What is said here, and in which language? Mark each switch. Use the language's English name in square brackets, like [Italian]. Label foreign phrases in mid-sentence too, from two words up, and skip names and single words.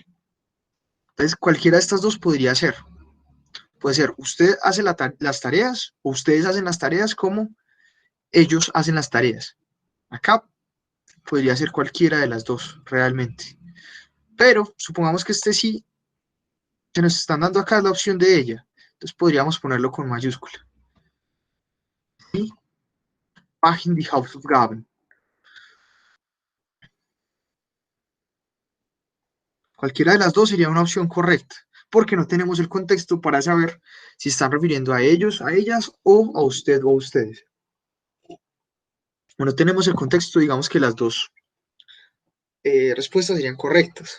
[Spanish] Entonces, cualquiera de estas dos podría ser. Puede ser usted hace las tareas o ustedes hacen las tareas como ellos hacen las tareas. Acá podría ser cualquiera de las dos, realmente. Pero supongamos que este sí que nos están dando acá es la opción de ella. Entonces podríamos ponerlo con mayúscula. [German] Y machen die Hausaufgaben. [Spanish] Cualquiera de las dos sería una opción correcta, porque no tenemos el contexto para saber si están refiriendo a ellos, a ellas o a usted o a ustedes. Bueno, tenemos el contexto, digamos que las dos respuestas serían correctas.